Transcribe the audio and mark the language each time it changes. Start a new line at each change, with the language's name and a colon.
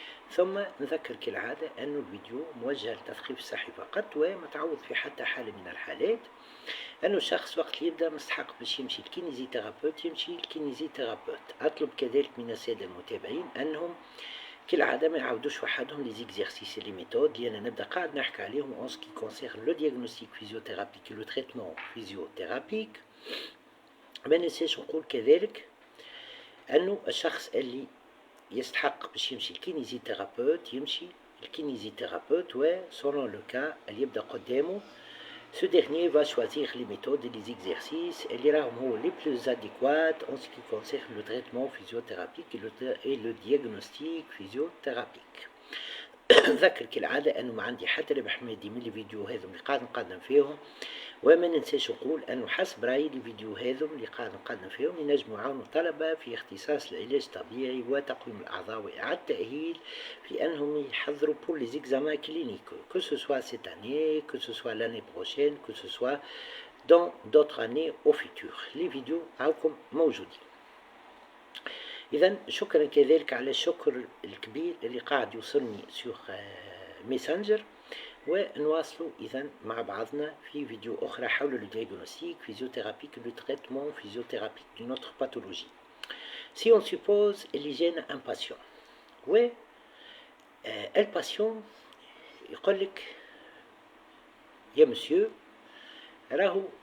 Arabic: ثم نذكر كالعادة أن الفيديو موجه للتثقيف الصحي فقط وما تعوض في حتى حالة من الحالات أنه الشخص وقت يبدأ مستحق باش يمشي الكينيزيثيرابوت يمشي الكينيزيثيرابوت. أطلب كذلك من السادة المتابعين أنهم كالعادة ما يعاودوش وحدهم لي زيكزيرسيس لي ميثود اللي أنا نبدأ قاعد نحكي عليهم
French: en ce qui concerne le diagnostic physiothérapique et le traitement physiothérapique.
Arabic: ما ننساش نقول كذلك أنه الشخص اللي يستحق باش يمشي الكينيزيثيرابوت يمشي الكينيزيثيرابوت و
French: selon le cas
Arabic: اللي يبدأ قدامه
French: ce dernier va choisir les méthodes et les exercices
Arabic: اللي راهم هو
French: les plus adéquats en ce qui concerne le traitement physiothérapique et le diagnostic physiothérapique.
Arabic: ذكر كالعادة أنه ما عندي حتى ربح مادي من الفيديو هذم اللي قاعد نقدم فيهم وما ننساش نقول أنه حسب رأيي الفيديو هذم اللي قاعد نقدم فيهم ينجموا يعاونوا الطلبة في اختصاص العلاج الطبيعي وتقويم الأعضاء وإعادة التأهيل في أنهم يحضروا
French: pour les examens cliniques que ce soit cette année, que ce soit l'année prochaine, que ce soit dans d'autres années au futur. Les vidéos
Arabic: عاوكم موجودين. إذا شكرا كذلك على الشكر الكبير اللي قاعد يوصلني سوغ ميسنجر ونواصلوا إذا مع بعضنا في فيديو أخرى حول
French: le diagnostic physiothérapique et le traitement physiothérapique d'une autre pathologie. Si on suppose
Arabic: اللي جانا
French: un patient
Arabic: و الباتيون يقول لك يا مسيو راهو